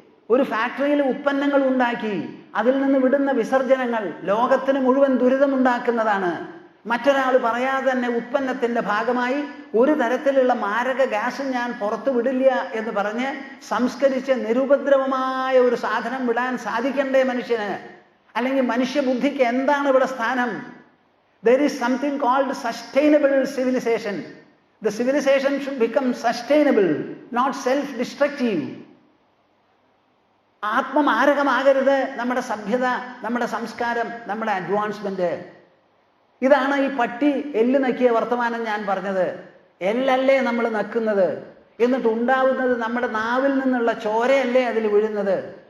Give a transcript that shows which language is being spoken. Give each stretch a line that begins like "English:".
Malayalam: ഒരു ഫാക്ടറിയിൽ ഉൽപ്പന്നങ്ങൾ ഉണ്ടാക്കി അതിൽ നിന്ന് വിടുന്ന വിസർജനങ്ങൾ ലോകത്തിന് മുഴുവൻ ദുരിതമുണ്ടാക്കുന്നതാണ്. മറ്റൊരാൾ പറയാതെ തന്നെ ഉൽപ്പന്നത്തിന്റെ ഭാഗമായി ഒരു തരത്തിലുള്ള മാരക ഗ്യാസ് ഞാൻ പുറത്തു വിടില്ല എന്ന് പറഞ്ഞ് സംസ്കരിച്ച് നിരുപദ്രവമായ ഒരു സാധനം വിടാൻ സാധിക്കണ്ടേ മനുഷ്യന്? അല്ലെങ്കിൽ മനുഷ്യബുദ്ധിക്ക് എന്താണ് ഇവിടെ സ്ഥാനം?
English: There is something called sustainable civilization. The civilization should become sustainable, not self-destructive.
Malayalam: ആത്മമാരകമാകരുത് നമ്മുടെ സഭ്യത, നമ്മുടെ സംസ്കാരം, നമ്മുടെ അഡ്വാൻസ്മെന്റ്. ഇതാണ് ഈ പട്ടി എല്ല് നക്കിയ വർത്തമാനം ഞാൻ പറഞ്ഞത്. എല്ലല്ലേ നമ്മൾ നക്കുന്നത്? എന്നിട്ട് ഉണ്ടാവുന്നത് നമ്മുടെ നാവിൽ നിന്നുള്ള ചോരയല്ലേ അതിൽ വീഴുന്നത്?